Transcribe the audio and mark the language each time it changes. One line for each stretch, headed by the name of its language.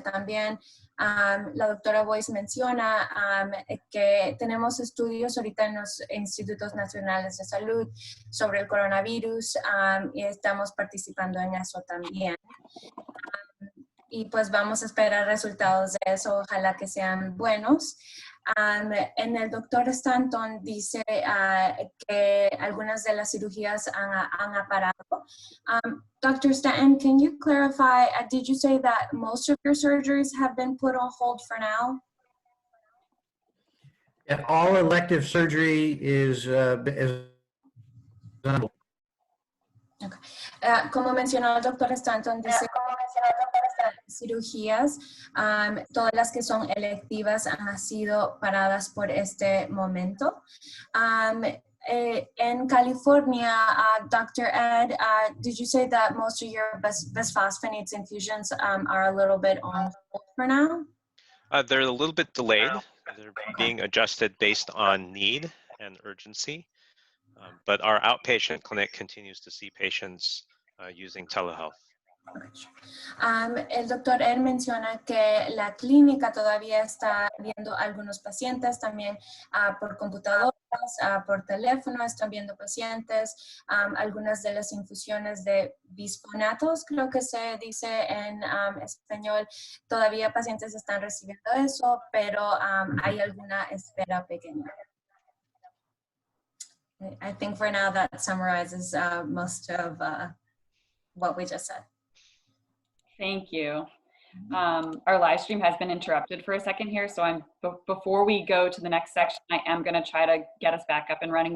Spanish: También la doctora Boyce menciona que tenemos estudios ahorita en los Institutos Nacionales de Salud sobre el coronavirus y estamos participando en eso también. Y pues vamos a esperar resultados de eso, ojalá que sean buenos. En el doctor Staton dice que algunas de las cirugías han parado.
English: Dr. Staton, can you clarify, did you say that most of your surgeries have been put on hold for now? Yeah, all elective surgery is done. Okay.
Spanish: Como mencionó el doctor Staton, dice cirugías, todas las que son electivas han sido paradas por este momento.
English: In California, Dr. Ed, did you say that most of your bisphosphonates infusions are a little bit on hold for now? They're a little bit delayed. They're being adjusted based on need and urgency. But our outpatient clinic continues to see patients using telehealth.
Spanish: El doctor Ed menciona que la clínica todavía está viendo algunos pacientes, también por computadoras, por teléfono están viendo pacientes, algunas de las infusiones de bisfonatos, creo que se dice en español, todavía pacientes están recibiendo eso, pero hay alguna espera pequeña.
English: I think for now that summarizes most of what we just said. Thank you. Our live stream has been interrupted for a second here, so before we go to the next section, I am going to try to get us back up and running.